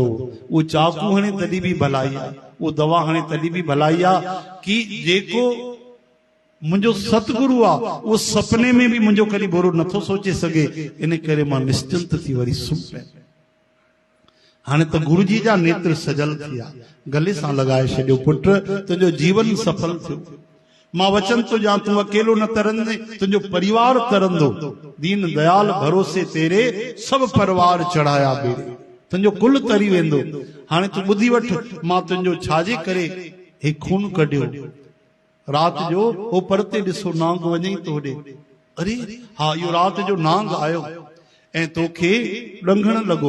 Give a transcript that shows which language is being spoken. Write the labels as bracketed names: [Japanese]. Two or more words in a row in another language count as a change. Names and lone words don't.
[Sindhi] उहो चाकू हाणे तॾहिं बि भलाई आहे, उहो दवा हाणे तॾहिं बि भलाई आहे कि जेको मुंहिंजो सतगुरु आहे उहो सपने में बि मुंहिंजो कॾहिं बुरो नथो सोचे सघे। इन करे मां निश्चिंत थी वरी सुम्ही पियो। हाणे त गुरु जी जा नेत्र सजल थिया, गले सां लगाए छॾियो, पुट तुंहिंजो जीवन सफल थियो। मां वचन थो ॾियां, तूं अकेलो न तरंदे, तुंहिंजो परिवार तरंदो। [Hindi] दीन दयाल भरोसे तेरे सभु परिवार चढ़ाया बेड़े, [Sindhi] तुंहिंजो कुल तरी वेंदो। हाणे तूं ॿुधी वठ, मां तुंहिंजो छाजे करे हे खून कढियो। राति जो हो परते ॾिसो, नांग वञे थो होॾे। अरे हा, इहो राति जो नांग आयो ऐं तोखे ॾंघण लॻो।